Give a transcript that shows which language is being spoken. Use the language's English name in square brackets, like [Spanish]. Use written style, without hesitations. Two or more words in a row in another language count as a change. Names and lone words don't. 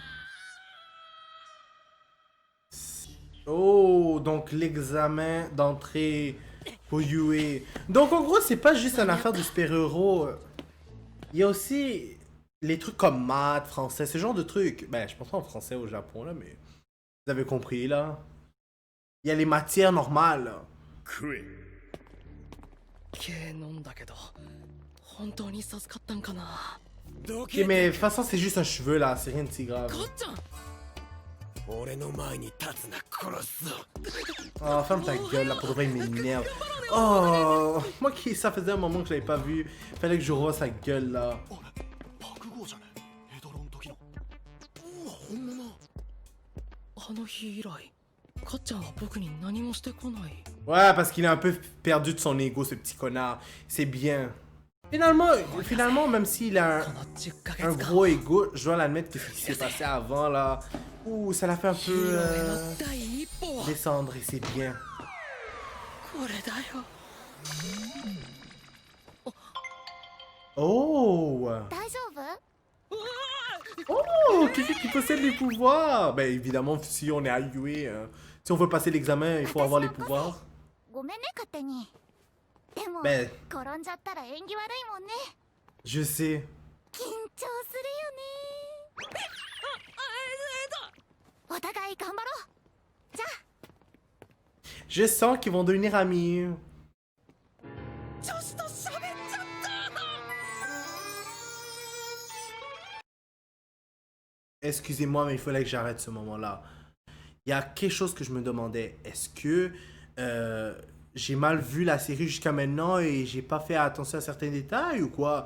[French] Oh, donc l'examen d'entrée pour Yue. Donc en gros, c'est pas juste une affaire de super-héros. Il y a aussi les trucs comme maths, français, ce genre de trucs. Ben, je pense pas en français au Japon là, mais vous avez compris là. Il y a les matières normales. Là. [Japanese] 食え。系飲んだけど、本当に授かったんかな。 [French] Ok, mais de toute façon, c'est juste un cheveu là, c'est rien de si grave. [Japanese] こっちゃん。俺の前に立つな殺すぞ。 [French] Oh, ferme ta gueule là, pour de vrai, il m'énerve. Oh, moi qui, ça faisait un moment que je l'avais pas vu. Fallait que je revoie sa gueule là. [Japanese] 爆豪じゃね。あの日以来かっちゃんは僕に何もしてこない。 [French] Ouais, parce qu'il est un peu perdu de son ego, ce petit connard. C'est bien. Finalement, même s'il a [Japanese] この10ヶ [French] un [Japanese] 月間 [French] gros ego, je dois l'admettre que ce qui s'est passé avant, là... Ouh, ça l'a fait un [Japanese] ヒー [French] peu [Japanese] ローへの第一歩は [French] descendre, et c'est bien. [Japanese] これだよ。 Oh! 大丈夫？ Oh! [French] Quelqu'un qui possède les pouvoirs! Ben évidemment, si on est à Yue, si on veut passer l'examen, il faut avoir les pouvoirs. [Japanese] ごめんね勝手に。でも、 [French] Ben, [Japanese] 転んじゃったら縁起悪いもんね。 [French] je sais. [Japanese] 緊張するよね。お互い頑張ろう。じゃあ。 [French] Je sens qu'ils vont devenir amis. [Japanese] 女子と喋っちゃった。 [French] Excusez-moi, mais il fallait que j'arrête ce moment-là. Il y a quelque chose que je me demandais. Est-ce que j'ai mal vu la série jusqu'à maintenant et j'ai pas fait attention à certains détails ou quoi?